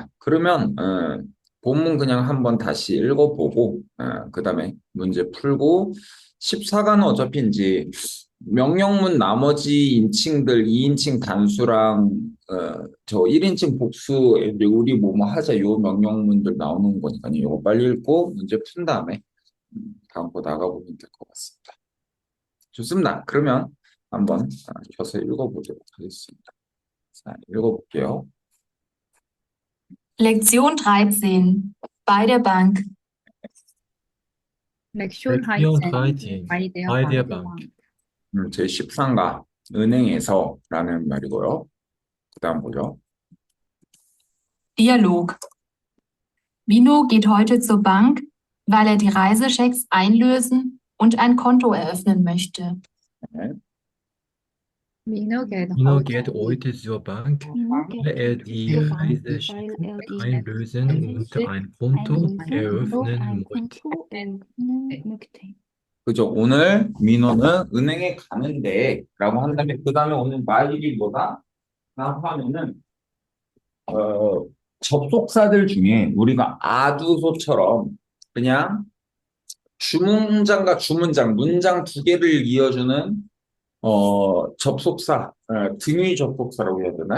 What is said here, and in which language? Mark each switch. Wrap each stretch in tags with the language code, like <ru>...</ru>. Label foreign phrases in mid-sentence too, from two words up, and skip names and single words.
<ko>그러면 본문 그냥 한번 다시 읽어보고 그 다음에 문제 풀고 14가는 어차피 이제 명령문 나머지 인칭들 2인칭 단수랑 저 1인칭 복수 이제 우리 뭐뭐 하자 요 명령문들 나오는 거니까요. 이거 빨리 읽고 문제 푼 다음에 다음 거 나가보면 될 것 같습니다. 좋습니다. 그러면 한번 켜서 읽어보도록 하겠습니다. 자, 읽어볼게요.</ko> <de>Lektion 13. Bei der Bank. Lektion Lektion 13 13 bei der bei der Bank. Bank.</de> <ko>제13가 은행에서라는 말이고요. 그 다음 보죠.</ko> <de>Dialog. Mino geht heute zur Bank, weil er die Reisechecks einlösen und ein Konto eröffnen möchte.</de> <ko>네.</ko> <de>Mino geht Mino geht heute zur Bank, Mino weil er geht die zur Bank, Reisechecks weil er die einlösen und ein Konto einlösen und eröffnen ein möchte. Konto eröffnen möchte.</de> <ko>그죠. 오늘 민호는 은행에 가는데 라고 한 다음에 그 다음에 오는 말이 뭐다? 라고 하면은 접속사들 중에 우리가 아두소처럼 그냥 주문장과 주문장, 문장 두 개를 이어주는 접속사, 등위 접속사라고 해야 되나?</ko>